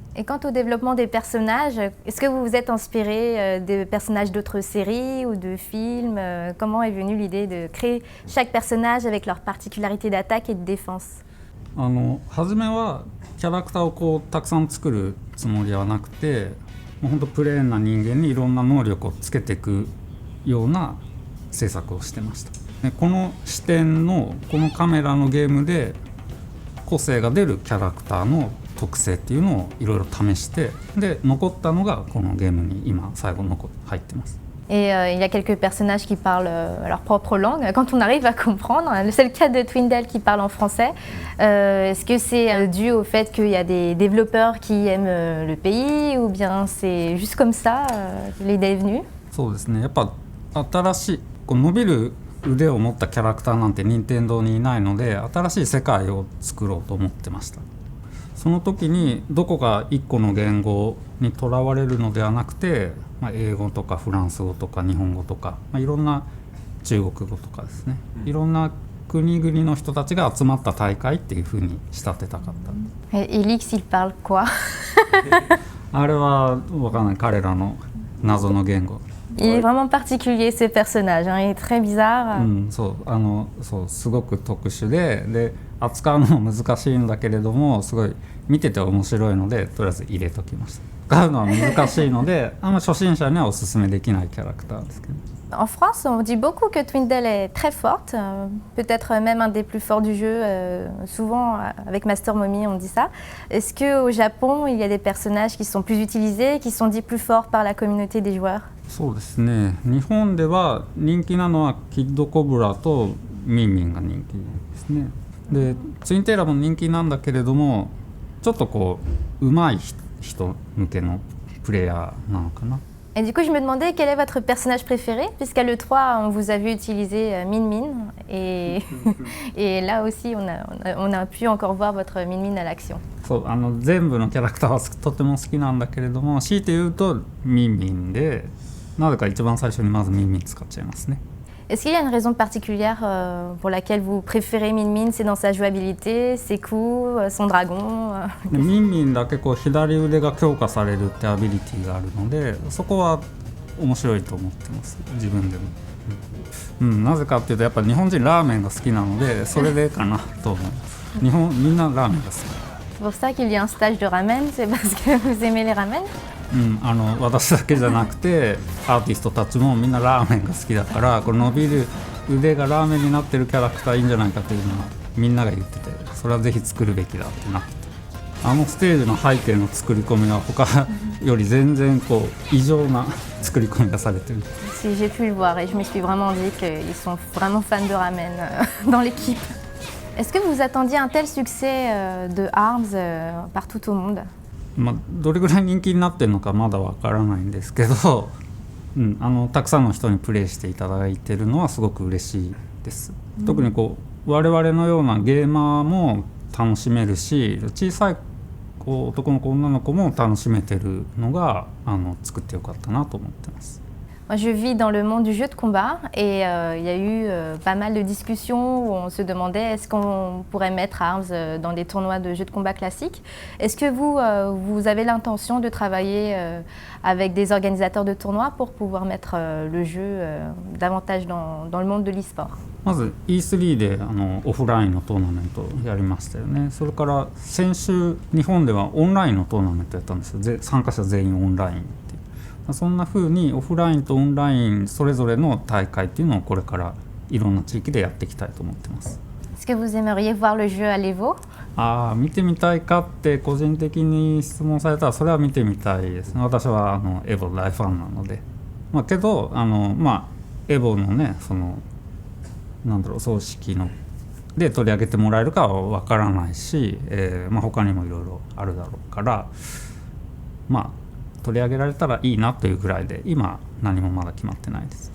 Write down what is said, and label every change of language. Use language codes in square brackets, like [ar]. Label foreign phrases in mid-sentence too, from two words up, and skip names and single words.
[fr] Et quant au développement des personnages, est-ce que vous vous êtes inspiré des personnages d'autres séries ou de films? Comment est venue l'idée de créer chaque personnage avec leurs particularités d'attaque et de défense? [ja] 初めはキャラクターをこうたくさん作るつもりはなくて、もうほんとプレーンな人間にいろんな能力をつけていくような制作をしてました。この視点のこのカメラのゲームで個性が出るキャラクターの特性っていうのをいろいろ試して、で残ったのがこのゲームに今最後入ってます。 [fr] Et il y a quelques personnages qui parlent leur propre langue, quand on arrive à comprendre. C'est le cas de Twindale qui parle en français. Est-ce que c'est dû au fait qu'il y a des développeurs qui aiment le pays, ou bien c'est juste comme ça, l'idée est venue? [ja] そうですね、やっぱ新しいこう伸びる腕を持ったキャラクターなんて任天堂にいないので、新しい世界を作ろうと思ってました。その時にどこか一個の言語にとらわれるのではなくて、英語とかフランス語とか日本語とか、いろんな中国語とかですね、いろんな国々の人たちが集まった大会っていう風に仕立てたかった。 [fr] Elix, il parle quoi? [ja] あれは分かんない、彼らの謎の言語。 [fr] Il est vraiment particulier ce personnage, hein, il est très bizarre. [ja] そうすごく特殊で扱うのも難しいんだけれども、すごい見てて面白いのでとりあえず入れときました。使うのは難しいので初心者にはおすすめできないキャラクターですけど。 [fr] En France, on dit beaucoup que Twindale est très forte, peut-être même un des plus forts du jeu. Souvent, avec Master Mommy, on dit ça. Est-ce qu'au Japon, il y a des personnages qui sont plus utilisés, qui sont dits plus forts par la communauté des joueurs? [ja] そうですね、日本では人気なのはキッドコブラとミンミンが人気ですね。でツインテーラも人気なんだけれども、ちょっとこう上手い人向けのプレイヤーなのかな。 [fr] Et du coup, je me demandais quel est votre personnage préféré, puisqu'à l'E3, on vous a vu utiliser Min Min, et là aussi, on a pu encore voir votre Min Min à l'action. [ja] そう全部のキャラクターはとても好きなんだけれども、強いて言うとミンミンで、なぜか一番最初にまずミンミン使っちゃいますね。 [fr] Est-ce qu'il y a une raison particulière pour laquelle vous préférez Min Min? C'est dans sa jouabilité, ses coups, son dragon [ja] でミンミンだけこう左腕が強化されるってアビリティがあるので、そこは面白いと思ってます、自分でも。なぜかっていうとやっぱ日本人ラーメンが好きなので、それでかなと思います。みんなラーメンが好き。 [fr] C'est pour ça qu'il y a un stage de ramen, c'est parce que vous aimez les ramen? [ja] 私だけじゃなくてアーティストたちもみんなラーメンが好きだから、この伸びる腕がラーメンになってるキャラクターいいんじゃないかというのはみんなが言ってて、それはぜひ作るべきだってなってて、ステージの背景の作り込みは他より全然こう異常な作り込みがされてる。 [fr] Si j'ai pu le voir et je me suis vraiment dit qu'ils sont vraiment fans de ramen dans l'équipe. Est-ce que vous attendiez un tel succès de ARMS partout au monde? [ja] どれぐらい人気になってるのかまだわからないんですけど、たくさんの人にプレイしていただいてるのはすごく嬉しいです。特にこう我々のようなゲーマーも楽しめるし、小さい男の子女の子も楽しめてるのが作ってよかったなと思ってます。 [fr] Moi, je vis dans le monde du jeu de combat et il y a eu pas mal de discussions où on se demandait est-ce qu'on pourrait mettre ARMS dans des tournois de jeux de combat classiques. Est-ce que vous avez l'intention de travailler avec des organisateurs de tournois pour pouvoir mettre le jeu davantage dans le monde de l'e-sport? [ja] まず E3 でオフラインのトーナメントやりましたよね。それから先週日本ではオンラインのトーナメントやったんですよ。参加者全員オンラインっていう、そんな風にオフラインとオンラインそれぞれの大会っていうのをこれからいろんな地域でやっていきたいと思ってます。 [fr] Est-ce que vous aimeriez voir le jeu à l'Evo? [ja] 見てみたいかって個人的に質問されたらそれは見てみたいですね。私はエボ大ファンなので、けどエボのね葬式で取り上げてもらえるかはわからないし、他にもいろいろあるだろうから、取り上げられたらいいなというぐらいで今何もまだ決まってないです。